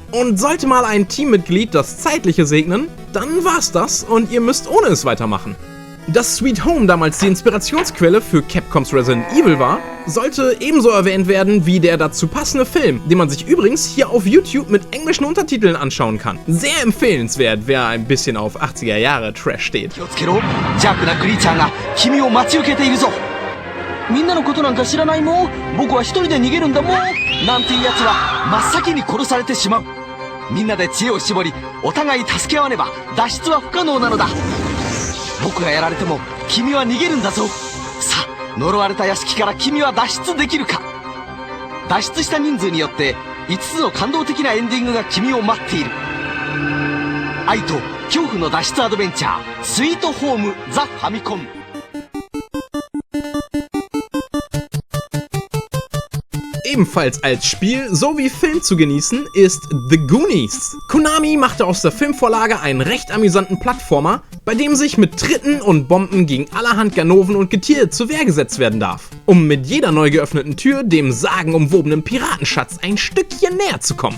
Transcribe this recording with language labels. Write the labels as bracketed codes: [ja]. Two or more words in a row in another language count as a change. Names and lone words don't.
[de] Und sollte mal ein Teammitglied das Zeitliche segnen, dann war's das und ihr müsst ohne es weitermachen. Dass Sweet Home damals die Inspirationsquelle für Capcoms Resident Evil war, sollte ebenso erwähnt werden wie der dazu passende Film, den man sich übrigens hier auf YouTube mit englischen Untertiteln anschauen kann. Sehr empfehlenswert, wer ein bisschen auf 80er Jahre Trash steht. [ja] みんなのことなんか知らないもん。僕は一人で逃げるんだもん。なんていうやつは真っ先に殺されてしまう。みんなで知恵を絞り、お互い助け合わねば脱出は不可能なのだ。僕がやられても君は逃げるんだぞ。さあ、呪われた屋敷から君は脱出できるか。脱出した人数によって5つの感動的なエンディングが君を待っている。愛と恐怖の脱出アドベンチャー、スイートホームザ・ファミコン。 [de] Ebenfalls als Spiel sowie Film zu genießen ist The Goonies. Konami machte aus der Filmvorlage einen recht amüsanten Plattformer, bei dem sich mit Tritten und Bomben gegen allerhand Ganoven und Getier zur Wehr gesetzt werden darf, um mit jeder neu geöffneten Tür dem sagenumwobenen Piratenschatz ein Stückchen näher zu kommen.